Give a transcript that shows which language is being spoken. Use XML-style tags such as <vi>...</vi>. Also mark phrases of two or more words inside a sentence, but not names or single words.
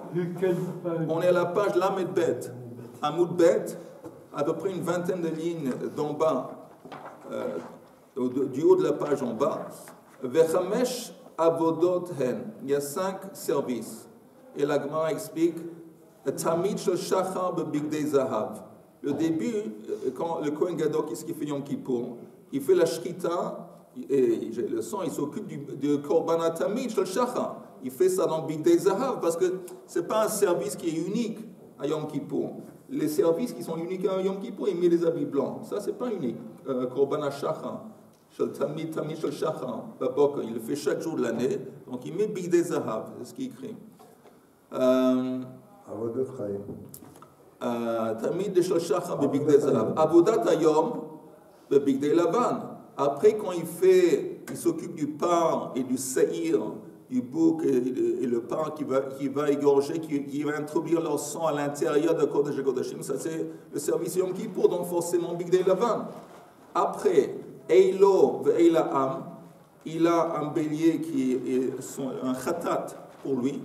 <fr>On est à la page Lamed Bet. Amoud Bet, à peu près une vingtaine de lignes d'en bas, du haut de la page en bas.</fr> <he>וחמש עבודות הן.</he> <fr>Il y a 5 services. Et la Gemara explique</fr> <he>תמיד של שחר בבגדי זהב.</he> <fr>Le début, quand le</fr> <he>כהן גדול,</he> <fr>qu'est-ce qu'il fait Yom Kippour? Il fait la shkita, et le sang, il s'occupe du</fr> <he>קרבן תמיד של שחר.</he> <fr>Il fait ça dans</fr> <he>בגדי זהב</he> <fr>parce que ce n'est pas un service qui est unique à Yom Kippour. Les services qui sont uniques à Yom Kippour, il met les habits blancs. Ça, ce n'est pas unique.</fr> <he>קרבן השחר, של תמיד של שחר,</he> <fr>il le fait chaque jour de l'année. Donc il met</fr> <he>בגדי זהב,</he> <fr>c'est ce qu'il écrit.</fr> <he>תמיד של שחר בגדי זהב. עבודת היום בגדי לבן.</he> <fr>Après, quand il s'occupe du par et du saïr, du bouc et le pain qui va égorger, qui va introduire leur sang à l'intérieur de</fr> <he>קודש קודשים,</he> <fr>ça c'est le service Yom Kippour, donc forcément</fr> <he>בגדי לבן.</he> <fr>Après,</fr> <he>אילו ואיל העם,</he> <fr>il a un bélier qui est un khatat pour lui.</fr>